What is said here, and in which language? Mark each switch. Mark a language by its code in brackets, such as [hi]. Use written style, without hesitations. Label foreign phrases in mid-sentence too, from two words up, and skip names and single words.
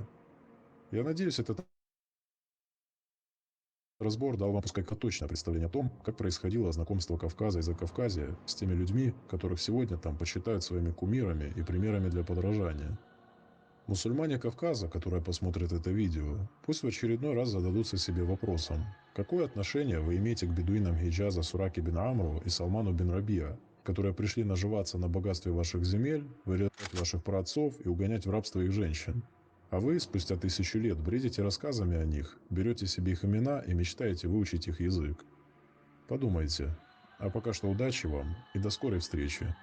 [ru] Я надеюсь, этот разбор дал вам пускай точное представление о том, как происходило знакомство Кавказа и Закавказья с теми людьми, которых сегодня там почитают своими кумирами и примерами для подражания. Мусульмане Кавказа, которые посмотрят это видео, пусть в очередной раз зададутся себе вопросом, какое отношение вы имеете к бедуинам Хиджаза Сураки бин Амру и Салману бин Рабиа, которые пришли наживаться на богатстве ваших земель, вырезать ваших праотцов и угонять в рабство их женщин. А вы, спустя 1000 лет, бредите рассказами о них, берете себе их имена и мечтаете выучить их язык. Подумайте. А пока что удачи вам и до скорой встречи.